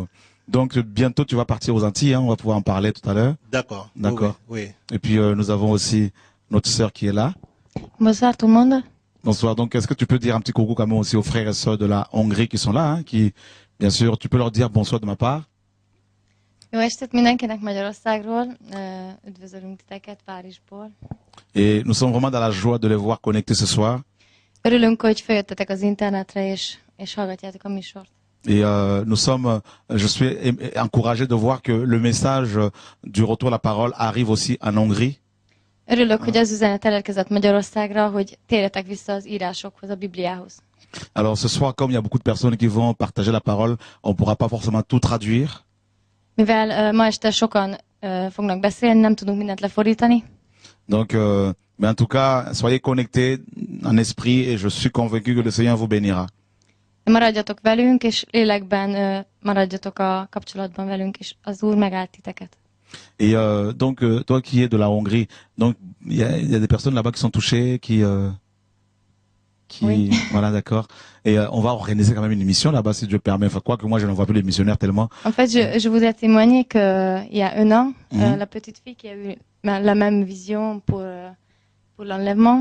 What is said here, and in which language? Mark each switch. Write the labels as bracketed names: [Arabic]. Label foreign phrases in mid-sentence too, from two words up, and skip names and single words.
[French] Donc bientôt tu vas partir aux Antilles, on va pouvoir en parler tout à l'heure. D'accord. D'accord. Oui. Et puis nous avons aussi notre sœur qui est là. Bonsoir tout le monde. Bonsoir. Donc est-ce que tu peux dire un petit coucou quand même aussi aux frères et sœurs de la Hongrie qui sont là, qui, bien sûr, tu peux leur dire bonsoir de ma part. [Hungarian] Jó estét mindenkinek Magyarországról, üdvözölünk titeket Párizsból. [French] Et nous sommes vraiment dans la joie de les voir connectés ce soir. [Hungarian] Örülünk, hogy feljöttetek az internetre és hallgatjátok a műsort. [French] Et je suis encouragé de voir que le message du retour à la parole arrive aussi en Hongrie. [Hungarian] Örülök, hogy az üzenet elérkezett Magyarországra, hogy térjetek vissza az írásokhoz, a Bibliához. [French] Alors ce soir, comme il y a beaucoup de personnes qui vont partager la parole, on ne pourra pas forcément tout traduire. [Hungarian] Mivel ma este sokan fognak beszélni, nem tudunk mindent lefordítani. [French] Donc, mais en tout cas, soyez connectés en esprit et je suis convaincu que le Seigneur vous bénira. [Hungarian] Maradjatok velünk, és lélekben maradjatok a kapcsolatban velünk, és az Úr megált titeket. [French] Et donc, toi qui es de la Hongrie, donc il y a des personnes là-bas qui sont touchées, qui oui. Voilà, d'accord. Et on va organiser quand même une émission là-bas, si Dieu permet. Enfin, quoi que moi, je n'en vois plus les missionnaires tellement. En fait, je vous ai témoigné qu'il y a un an, la petite fille qui a eu la même vision pour l'enlèvement,